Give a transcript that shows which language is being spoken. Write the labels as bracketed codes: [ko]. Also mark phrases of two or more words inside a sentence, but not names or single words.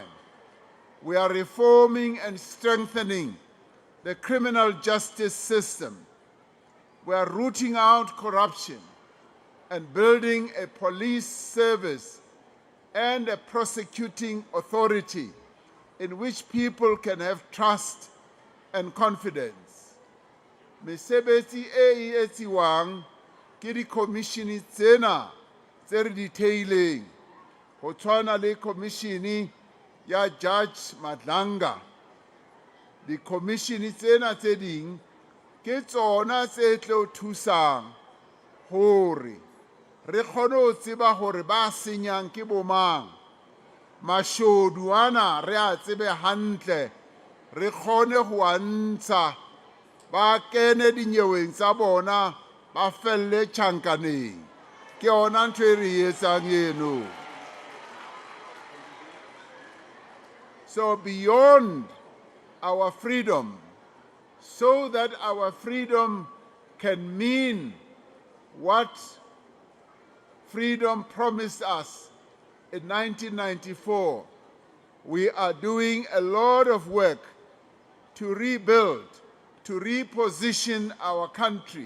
[en] We are reforming and strengthening the criminal justice system. We are rooting out corruption and building a police service and a prosecuting authority in which people can have trust and confidence. [st] Mesebetsi e etsiwang ke di-commissione tsena tse re di theileng, go tshwana le commissione ya Judge Madlanga. Di-commissione tsena tse ding ke tsona tse tlo thusang hore re kgone ho tseba hore ba senyang ke bomang. Mashodu ana re a tsebe hantle, re kgone ho a ntsha, ba kene dinyeweng tsa bona, ba felle tjhankaneng. Ke yona ntho e re etsang eno. [en] So beyond our freedom, so that our freedom can mean what freedom promised us in 1994, we are doing a lot of work to rebuild, to reposition our country.